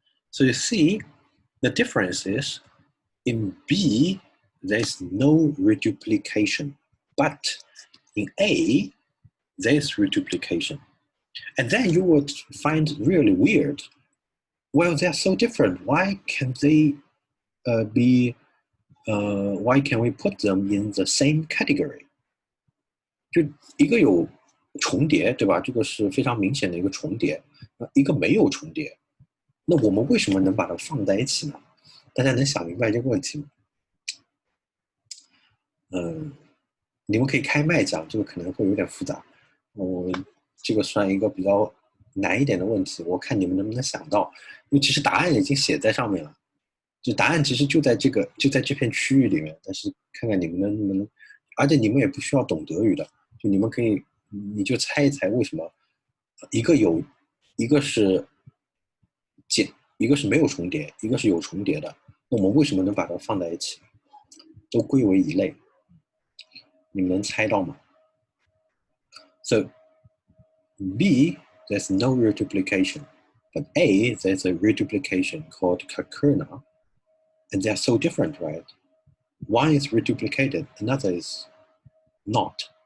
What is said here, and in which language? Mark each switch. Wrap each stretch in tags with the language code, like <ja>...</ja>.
<en>So you see, the difference is in B, there's no reduplication, but in A, there's reduplication. And then you would find really weird. Well, they're so different. Why can they why can we put them in the same category?</en> <zh>就一个有重叠，对吧？这个是非常明显的一个重叠，一个没有重叠。那我们为什么能把它放在一起呢？大家能想明白这个问题吗？你们可以开麦讲，这个可能会有点复杂。这个算一个比较难一点的问题，我看你们能不能想到，因为其实答案已经写在上面了，就答案其实就在这片区域里面，但是看看你们能不能，而且你们也不需要懂德语的，就你们可以，你就猜一猜为什么一个是一个是没有重叠，一个是有重叠的，那我们为什么能把它放在一起，都归为一类？你们能猜到吗？</zh> <en>So B, there's no reduplication, but A, there's a reduplication called kakurna, and they're so different, right? One is reduplicated, another is not.</en>